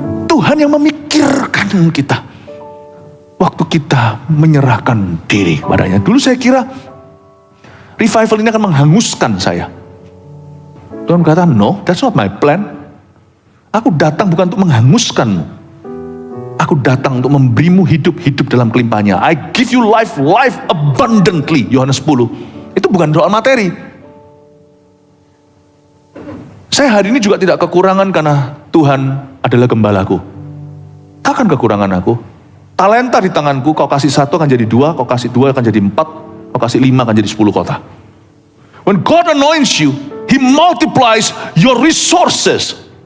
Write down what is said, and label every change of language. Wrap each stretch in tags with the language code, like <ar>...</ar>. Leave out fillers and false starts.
<id>Tuhan yang memikirkan kita waktu kita menyerahkan diri kepadanya. Dulu saya kira revival ini akan menghanguskan saya. Tuhan kata,</id> <en>no, that's not my plan.</en> <id>Aku datang bukan untuk menghanguskanmu. Aku datang untuk memberimu hidup dalam kelimpahannya.</id> <en>I give you life abundantly.</en> <id>Yohanes 10. Itu bukan soal materi. Saya hari ini juga tidak kekurangan karena Tuhan adalah gembalaku. Takkan kekurangan aku. Talenta di tanganku, kau kasih 1 akan jadi 2, kau kasih 2 akan jadi 4, kau kasih 5 akan jadi 10 kota.</id> <en>When God anoints you, He multiplies your resources.</en>